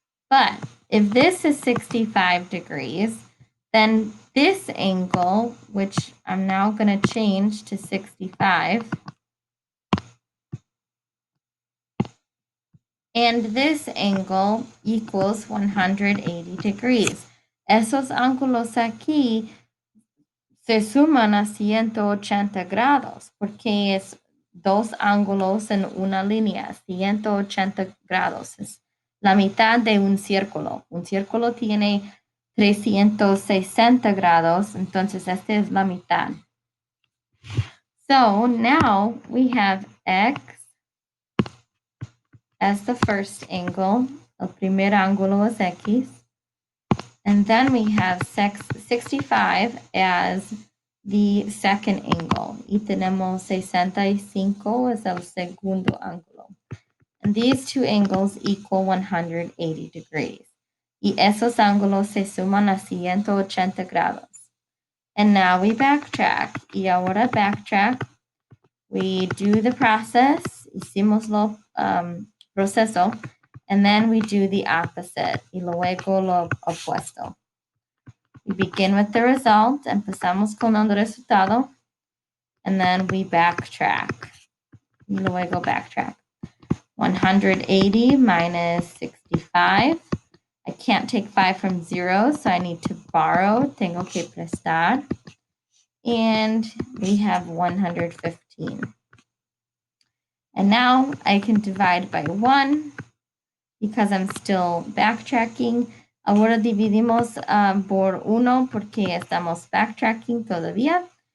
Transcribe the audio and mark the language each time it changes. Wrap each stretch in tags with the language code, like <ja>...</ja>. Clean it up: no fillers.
<en>But if this is 65 degrees, then this angle, which I'm now going to change to 65, and this angle equals 180 degrees.</en> <es>Esos ángulos aquí se suman a 180 grados porque es dos ángulos en una línea, 180 grados. Es la mitad de un círculo. Un círculo tiene 360 grados, entonces esta es la mitad.</es> <en>So now we have x as the first angle.</en> <es>El primer ángulo es x.</es> <en>And then we have 65 as the second angle.</en> <es>Y tenemos 65 as el segundo ángulo.</es> <en>And these two angles equal 180 degrees.</en> <es>Y esos ángulos se suman a 180 grados.</es> <en>And now we backtrack.</en> <es>Y ahora backtrack.</es> <en>We do the process.</en> <es>Hicimos lo proceso.</es> <en>And then we do the opposite.</en> <es>Y luego lo opuesto.</es> <en>We begin with the result.</en> <es>Empezamos con el resultado.</es> <en>And then we backtrack.</en> <es>Y luego backtrack.</es> <en>180 minus 65. I can't take 5 from 0, so I need to borrow.</en> <es>Tengo que prestar.</es> <en>and we have 115. And now I can divide by 1 because I'm still backtracking.</en> <es>Ahora dividimos por 1 porque estamos backtracking todavía.</es>